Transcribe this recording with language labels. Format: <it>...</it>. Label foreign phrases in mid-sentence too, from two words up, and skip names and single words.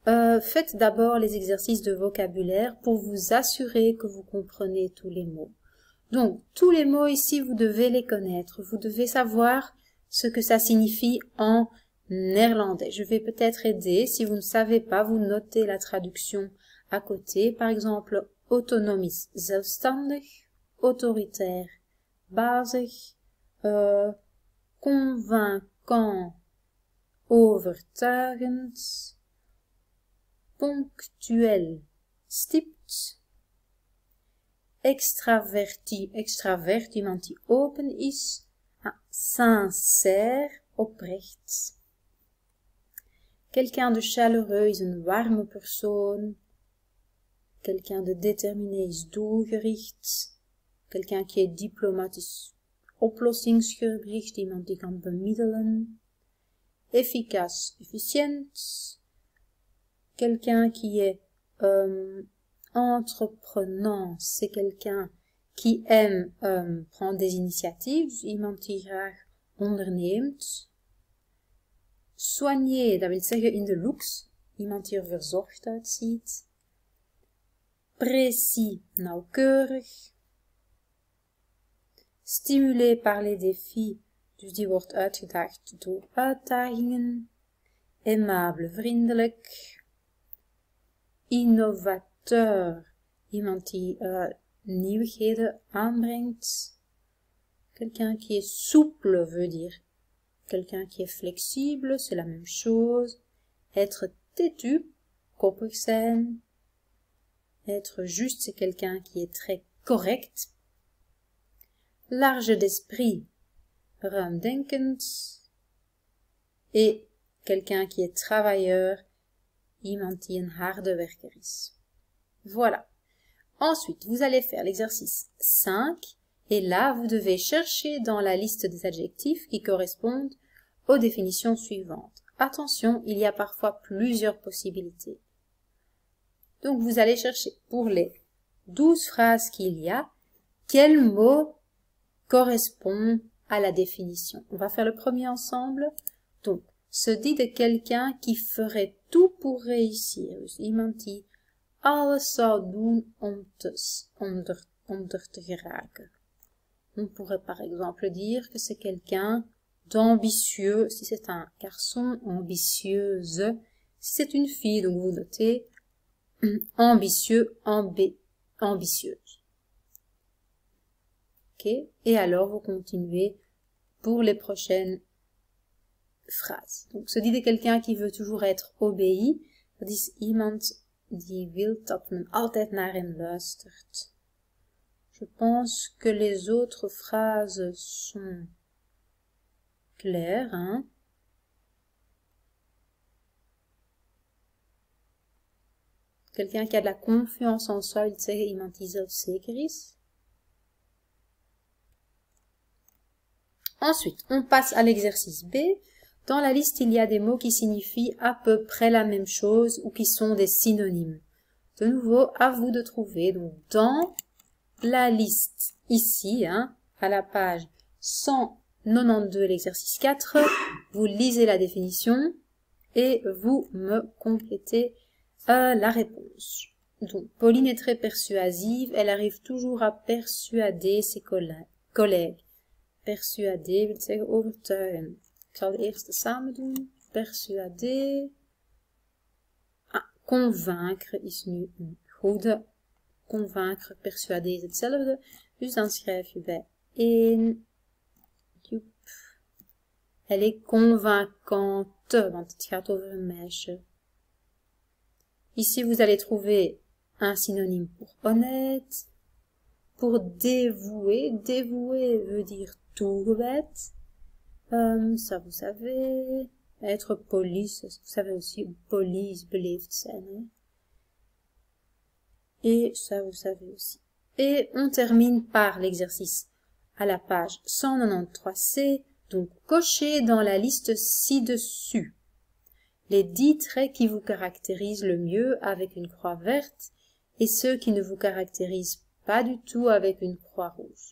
<fr>faites d'abord les exercices de vocabulaire pour vous assurer que vous comprenez tous les mots. Donc, tous les mots ici, vous devez les connaître. Vous devez savoir ce que ça signifie en néerlandais. Je vais peut-être aider. Si vous ne savez pas, vous notez la traduction à côté. Par exemple,</fr> <nl>autonomisch, zelfstandig, autoritaire, bazig, convaincant, overtuigend, ponctuel, stipt, extravert, iemand die open is, sincère, oprecht.</nl> <fr>Quelqu'un de chaleureux</fr> <nl>is een warme persoon.</nl> <fr>Quelqu'un de déterminé</fr> <nl>is doelgericht.</nl> <fr>Quelqu'un qui est diplomate</fr> <nl>is oplossingsgericht, iemand die kan bemiddelen.</nl> <fr>Efficace, efficient. Quelqu'un qui est entreprenant, c'est quelqu'un qui aime prendre des initiatives,</fr> <nl>dus iemand die graag onderneemt. Soigné, dat wil zeggen in de looks, iemand die er verzorgd uitziet.</nl> <fr>Précis, nauwkeurig. Stimulé par les défis,</fr> <nl>dus die wordt uitgedaagd door uitdagingen.</nl> <fr>Aimable, vriendelijk.</fr> <nl>Innovateur, iemand die nieuwigheden aanbrengt.</nl> <fr>Quelqu'un qui est souple veut dire quelqu'un qui est flexible, c'est la même chose. Être têtu,</fr> <nl>koppig zijn.</nl> <fr>Être juste, c'est quelqu'un qui est très correct. Large d'esprit, ruimdenkend. Et quelqu'un qui est travailleur,</fr> <nl>iemand die een harde werker is.</nl> <fr>Voilà. Ensuite, vous allez faire l'exercice 5 et là, vous devez chercher dans la liste des adjectifs qui correspondent aux définitions suivantes. Attention, il y a parfois plusieurs possibilités. Donc, vous allez chercher pour les 12 phrases qu'il y a, quel mot correspond à la définition. On va faire le premier ensemble. Donc, se dit de quelqu'un qui ferait tout pour réussir.</fr> <nl>Dus iemand die alles zou doen om te geraken.</nl> <fr>On pourrait par exemple dire que c'est quelqu'un d'ambitieux, si c'est un garçon, ambitieuse. Si c'est une fille, donc vous notez ambitieux, ambitieuse. Ok? Et alors vous continuez pour les prochaines phrases. Donc, se dit de quelqu'un qui veut toujours être obéi.</fr> <nl>Dat is iemand die wil dat men altijd naar hem luistert.</nl> <fr>Je pense que les autres phrases sont claires, hein. Quelqu'un qui a de la confiance en soi,</fr> <nl>wil zeggen iemand die zelfzeker is.</nl> <fr>Ensuite, on passe à l'exercice B. Dans la liste, il y a des mots qui signifient à peu près la même chose ou qui sont des synonymes. De nouveau, à vous de trouver. Donc, dans la liste, ici, hein, à la page 192, l'exercice 4, vous lisez la définition et vous me complétez la réponse. Donc, Pauline est très persuasive. Elle arrive toujours à persuader ses collègues.</fr> <nl>Persuader wil zeggen overtuigen. Ik zal de eerste samen doen.</nl> <fr>Persuader.</fr> <nl>Convaincre is nu een goede.</nl> <fr>Convaincre, persuader</fr> <nl>is hetzelfde. Dus dan schrijf je bij 1.</nl> <fr>Elle est convaincante,</fr> <nl>want het gaat over een meisje.</nl> <fr>Ici, vous allez trouver un synonyme pour honnête. Pour dévouer. Dévouer veut dire toegewijd. Ça, vous savez. Être poli, vous savez aussi, poli</fr> <nl>is beleefd zijn.</nl> <fr>Hein? Et ça, vous savez aussi. Et on termine par l'exercice à la page 193C. Donc, cochez dans la liste ci-dessus les 10 traits qui vous caractérisent le mieux avec une croix verte et ceux qui ne vous caractérisent pas du tout avec une croix rouge.</fr>